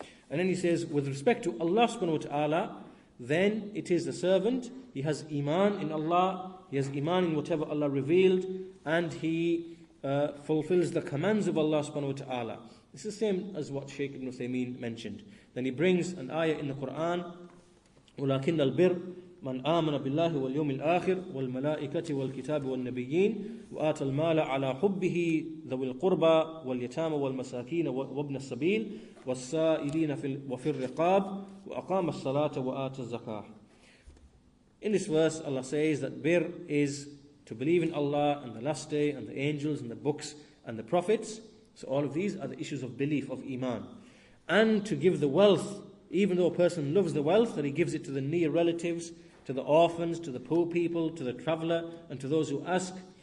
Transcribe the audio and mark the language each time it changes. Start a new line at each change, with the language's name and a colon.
English: And then he says, with respect to Allah subhanahu wa ta'ala, then it is the servant, he has iman in Allah, he has iman in whatever Allah revealed, and he fulfills the commands of Allah subhanahu wa ta'ala. This is the same as what Shaykh ibn ʿUthaymīn mentioned. Then he brings an ayah in the Quran,
Arabic: وَلَكِنَّ الْبِرْ مَنْ آمَنَ بِاللَّهِ وَالْيَوْمِ الْآخِرِ وَالْمَلَائِكَةِ وَالْكِتَابِ وَالنَّبِيِّينَ وَآتَى الْمَالَ عَلَى حُبِّهِ ذَوِي الْقُرْبَى وَالْيَتَامَى وَالْمَسَاكِينَ وَابْنَ السَّبِيلِ وَالسَّائِلِينَ وَفِي الرِّقَابِ وَأَقَامَ الصَّلَاةَ وَآتَى الزَّكَاةَ.
English: In this verse, Allah says that birr is to believe in Allah and the last day and the angels and the books and the prophets. So all of these are the issues of belief, of iman. And to give the wealth, even though a person loves the wealth, that he gives it to the near relatives, to the orphans, to the poor people, to the traveller, and to those who ask.